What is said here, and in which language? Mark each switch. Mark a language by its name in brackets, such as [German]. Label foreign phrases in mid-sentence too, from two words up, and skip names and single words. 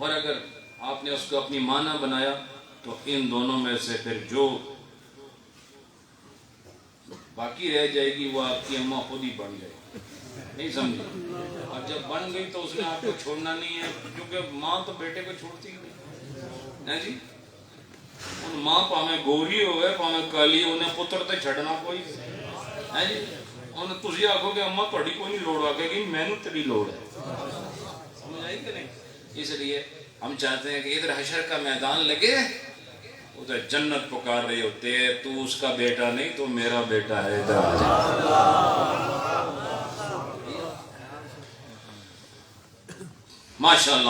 [Urdu] اور اگر آپ نے اس کو اپنی ماں نہ بنایا تو ان دونوں میں سے پھر جو باقی رہ جائے گی وہ آپ کی اماں خود ہی بن جائے گی، نہیں سمجھے؟ اور جب بن گئی تو اس نے آپ کو چھوڑنا نہیں ہے، کیونکہ ماں تو بیٹے کو چھوڑتی نہیں ہے جی۔ [Punjabi] ان ماں پاویں گوری ہوئے پاویں کالی، انہیں پتر تے چھڑنا کوئی ہے جی۔ انہیں تسی آکھو کہ اماں تہاڈی کوئی نہیں لوڑ، آکھے گی مینوں تیری لوڑ ہے، سمجھ آئی کہ نہیں؟ [Urdu] اس لیے ہم چاہتے ہیں کہ ادھر حشر کا میدان لگے، ادھر جنت پکار رہی ہوتے ہے، تو اس کا بیٹا نہیں تو میرا بیٹا ہے، ادھر آ جا۔ ماشاءاللہ۔